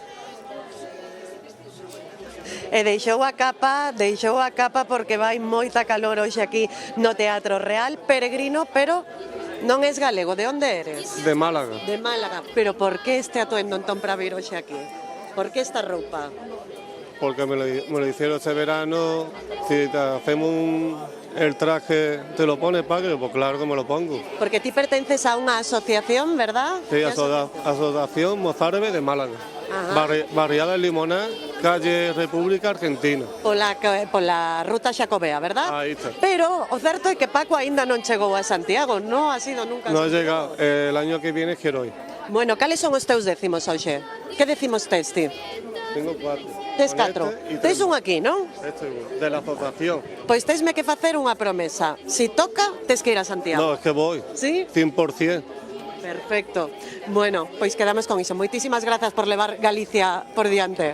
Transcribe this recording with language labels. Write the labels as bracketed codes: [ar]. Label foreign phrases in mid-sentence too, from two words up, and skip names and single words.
[gl] E deixou a capa porque vai moita calor hoxe aquí no Teatro Real. Peregrino, pero non es galego. De onde eres? [es] De Málaga. [gl] De Málaga. Pero por que este atuendo entón para vir hoxe aquí? Por que esta roupa? [es] Porque me lo hicieron este verano. Si te hacemos el traje, ¿te lo pones, padre? Pues claro que me lo pongo. [gl] Porque ti pertences a unha asociación, verdad? [es] Sí, Asociación Mozárabe de Málaga. Barriada del Limonar, calle República Argentina. [gl] Pola ruta xacobea, verdad? Aí está. Pero o certo é que Paco aínda non chegou a Santiago, non [es] ha sido nunca. No ha llegado, el año que viene quiero ir. [gl] Bueno, cales son os teus décimos hoxe? Que decimos tes ti? [es] Tengo 4. [gl] Tes 4. Tes un aquí, non? [es] De la asociación. [gl] Pois tesme que facer unha promesa. Si toca, tes que ir a Santiago. [es] No, es que voy. ¿Sí? 100%. [gl] Perfecto. Bueno, pois quedamos con iso. Moitísimas grazas por levar Galicia por diante.